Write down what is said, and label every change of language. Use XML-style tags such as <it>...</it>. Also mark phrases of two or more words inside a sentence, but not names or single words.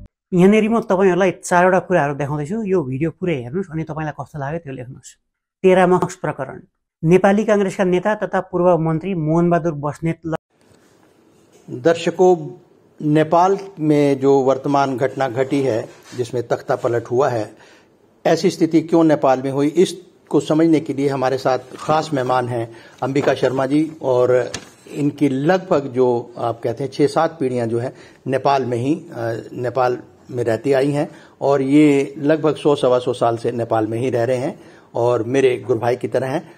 <ne>यहाँनिर म तपाईहरुलाई चारवटा कुराहरू देखाउँदैछु। यो भिडियो पुरै हेर्नुस् अनि तपाईलाई कस्तो लाग्यो त्यो लेख्नुस्। 13 मार्क्स प्रकरण। नेपाली कांग्रेसका नेता तथा पूर्व मन्त्री मोहनबहादुर बस्नेत।</ne> <hi>दर्शकों, नेपाल में जो वर्तमान घटना घटी है जिसमें तख्ता पलट हुआ है, ऐसी स्थिति क्यों नेपाल में हुई, इसको समझने के लिए हमारे साथ खास मेहमान हैं अंबिका शर्मा जी। और इनकी लगभग जो आप कहते हैं 6-7 पीढ़ियां जो है नेपाल में रहती आई हैं और ये लगभग 100-125 साल से नेपाल में ही रह रहे हैं और मेरे गुरु भाई की तरह हैं।</hi>